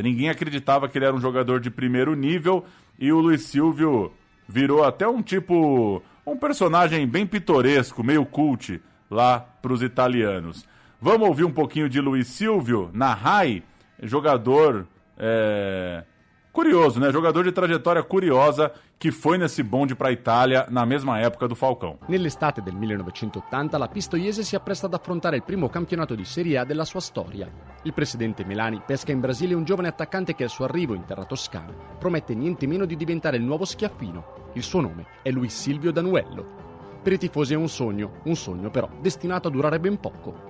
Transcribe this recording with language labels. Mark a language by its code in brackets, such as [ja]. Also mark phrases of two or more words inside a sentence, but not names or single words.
[pt] Ninguém acreditava que ele era um jogador de primeiro nível e o Luiz Silvio virou até um personagem bem pitoresco, meio cult lá para os italianos. Vamos ouvir um pouquinho de Luiz Silvio na RAI, jogador curioso, né? Jogador de trajetória curiosa che foi nesse bonde para a Italia na mesma época do Falcão. [it] Nell'estate del 1980 la Pistoiese si appresta ad affrontare il primo campionato di Serie A della sua storia. Il presidente Melani pesca in Brasile un giovane attaccante che al suo arrivo in terra toscana promette niente meno di diventare il nuovo Schiaffino. Il suo nome è Luis Silvio Danuello. Per i tifosi è un sogno però destinato a durare ben poco.